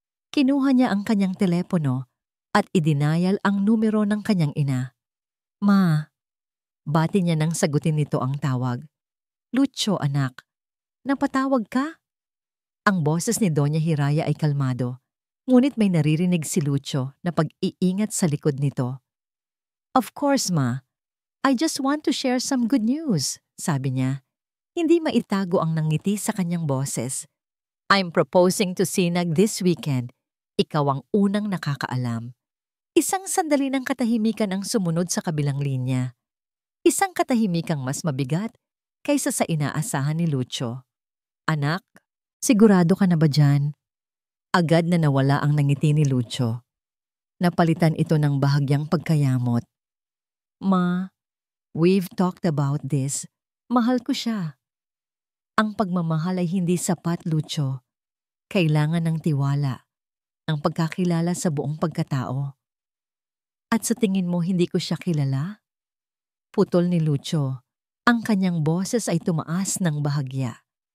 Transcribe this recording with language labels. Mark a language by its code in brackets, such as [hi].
[tl] Kinuha niya ang kanyang telepono at idinayal ang numero ng kanyang ina. Ma, bati niya nang sagutin nito ang tawag. Lucio, anak, napatawag ka? Ang boses ni Doña Hiraya ay kalmado, ngunit may naririnig si Lucio na pag-iingat sa likod nito. [en] Of course, ma. I just want to share some good news, [tl] sabi niya. Hindi maitago ang nangiti sa kanyang boses. [en] I'm proposing to Sinag this weekend. [tl] Ikaw ang unang nakakaalam. Isang sandali ng katahimikan ang sumunod sa kabilang linya. Isang katahimikang mas mabigat kaysa sa inaasahan ni Lucio. Anak, sigurado ka na ba dyan? Agad na nawala ang nangiti ni Lucio. Napalitan ito ng bahagyang pagkayamot. [en] Ma, we've talked about this. [tl] Mahal ko siya. Ang pagmamahal ay hindi sapat, Lucio. Kailangan ng tiwala, ng pagkakilala sa buong pagkatao. At sa tingin mo hindi ko siya kilala? Putol ni Lucio. Ang kanyang boses ay tumaas ng bahagya.